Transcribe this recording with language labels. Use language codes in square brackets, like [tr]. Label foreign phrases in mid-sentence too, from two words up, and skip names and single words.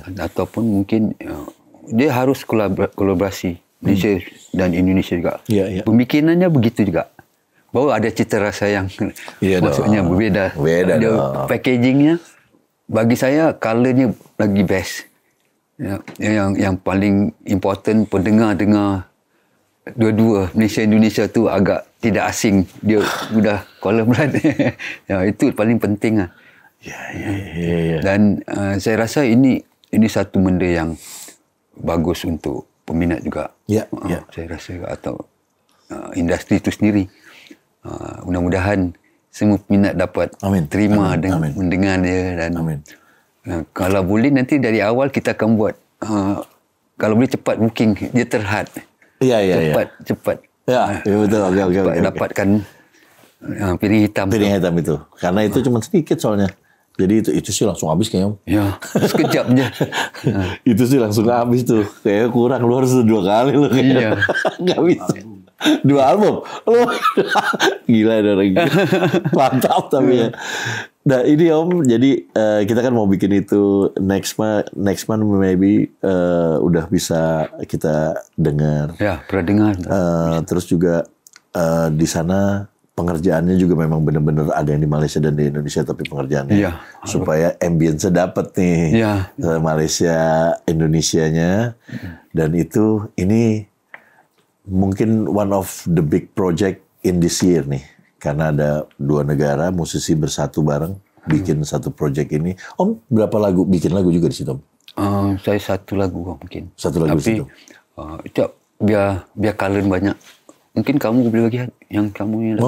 [id] Ataupun mungkin dia harus kolaborasi Malaysia dan Indonesia juga. Iya. [ms] Pemikirannya begitu juga. Baru ada cita rasa yang maksudnya berbeda. [id] Beda dia dong. [ms] Packagingnya bagi saya colornya lagi best. Ya, yang paling important pendengar dua-dua Malaysia Indonesia tu agak tidak asing. Dia sudah collaborate. Ya, itu paling penting lah. [id] Ya. [ms] Dan saya rasa ini satu benda yang bagus untuk peminat juga. Ya. Saya rasa atau industri itu sendiri. Mudah-mudahan semua peminat dapat terima dan mendengar dia dan kalau boleh nanti dari awal kita akan buat kalau boleh cepat booking dia terhad. [id] Iya. [ms] Cepat. [id] Ya, betul. Oke. [ms] Dapatkan piring hitam. [id] Piring hitam itu. Karena itu cuma sedikit soalnya. Jadi itu sih langsung habis kayaknya. [ms] Ya, sekejap je. [id] Itu sih langsung habis tuh. Kayaknya kurang. Lu harus 2 kali loh kayaknya. Nggak bisa. 2 album. Lu gila ada orang gitu. Mantap tapi ya. Nah ini Om, jadi kita kan mau bikin itu [en] next month maybe [id] udah bisa kita dengar. Ya, pernah dengar. Terus juga di sana pengerjaannya juga memang benar-benar ada yang di Malaysia dan di Indonesia, tapi pengerjaannya supaya ambience-nya dapat nih Malaysia Indonesianya. Dan itu ini mungkin [en] one of the big project in this year [id] nih, karena ada 2 negara musisi bersatu bareng bikin satu project ini. Om berapa lagu bikin lagu juga di situ Om? [ms] Saya 1 lagu mungkin. 1 lagu tapi, situ. Biar kalian banyak. Mungkin kamu boleh bagi yang kamu yang